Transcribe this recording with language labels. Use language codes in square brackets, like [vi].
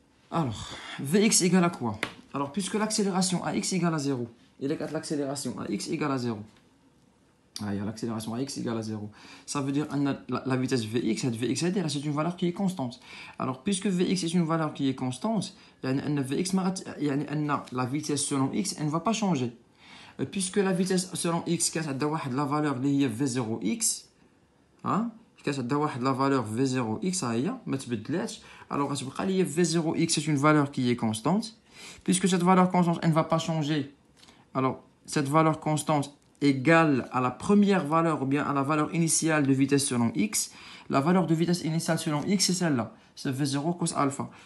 [fr] Alors, Vx égale à quoi? Alors, puisque l'accélération à x égale à 0, il est que l'accélération à x égale à 0. Ah, il y a l'accélération à x égale à 0. Ça veut dire que la vitesse Vx, c'est une valeur qui est constante. Alors, puisque Vx est une valeur qui est constante, Vx, la vitesse selon x, elle ne va pas changer. Puisque la vitesse selon x [ar] كانت عندها واحد la valeur اللي هي v0x كانت عندها واحد la valeur v0x ها هي ما تبدلاتش. [fr] alors [ar] غتبقى لي [fr] v0x c'est une valeur qui est constante. Puisque cette valeur constante elle ne va pas changer, alors cette valeur constante égale à la première valeur ou bien à la valeur initiale de vitesse selon x. La valeur de vitesse initiale selon x c'est celle-là, c'est v0 cos alpha.